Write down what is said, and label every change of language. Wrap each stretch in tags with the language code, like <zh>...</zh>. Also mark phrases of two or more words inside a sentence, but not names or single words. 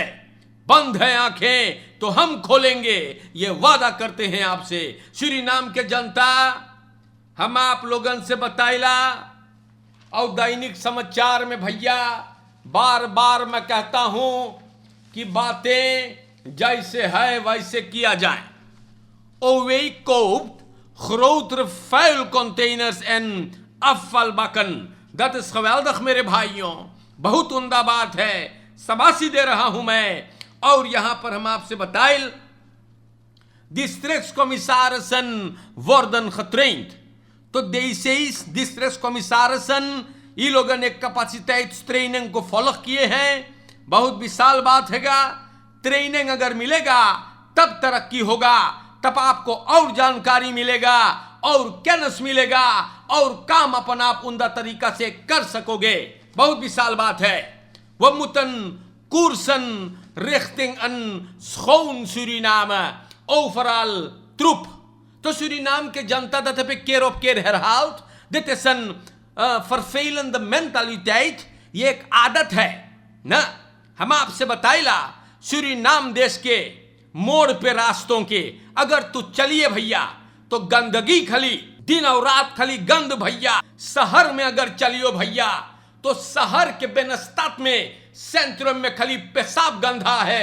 <hns>बंद है आंखें तो हम खोलेंगे, ये वादा करते हैं आपसे। सूरीनाम के जनता हम आप लोगन से बताइला, और दैनिक समाचार में भैया बार बार मैं कहता हूं कि बातें जैसे है वैसे किया जाए।</hns> <nl>Owei koopt grotere vuilcontainers en afvalbakken. Dat is geweldig</nl> <hns>मेरे भाइयों, बहुत उम्दा बात है, शाबाशी दे रहा हूं मैं। और यहां पर हम आपसे बताइल</hns> <nl>districtscommissarissen worden getraind.</nl> <hns>तो</hns> <nl>deze districtscommissarissen</nl> <hns>ये लोगों ने कैपेसिटीट्रेनिंग को फॉलो किए हैं। बहुत विशाल बात हैगा, ट्रेनिंग अगर मिलेगा तब तरक्की होगा, तब आपको और जानकारी मिलेगा और कैनस मिलेगा और काम अपन आप उम्दा तरीका से कर सकोगे। बहुत विशाल बात है। वह मुतन कोर्सन</hns> <nl>richting een schoon Suriname overal troep.</nl> <hns>तो सूरीनाम के जनता</hns> <nl>dat heb ik keer op keer herhaald. Dit is een vervelende mentaliteit,</nl> <hns>ये एक आदत है ना। हम आपसे बताइला सूरीनाम देश के मोड़ पे रास्तों के अगर तू चलिए भैया तो गंदगी खली, दिन और रात खली गंद भैया। शहर में अगर चलियो भैया तो शहर के बेनस्तात में सेंट्रम में खली पेशाब गंधा है।</hns>